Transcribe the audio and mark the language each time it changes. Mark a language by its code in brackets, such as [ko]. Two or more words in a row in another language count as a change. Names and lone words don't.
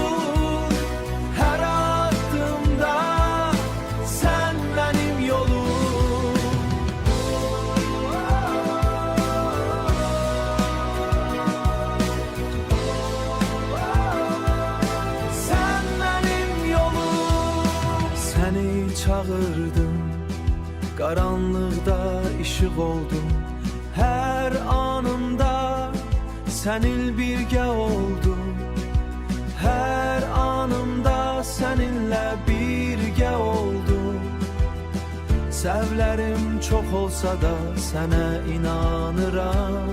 [tr] Her adımda sen benim yolum. Sen benim yolum. Seni çağırdım, [az] qaranlıqda işıq oldum. Hər anımda sənin birgə oldum. Hər anımda səninlə birgə oldum. Səvlərim çox olsa da sənə inanıram.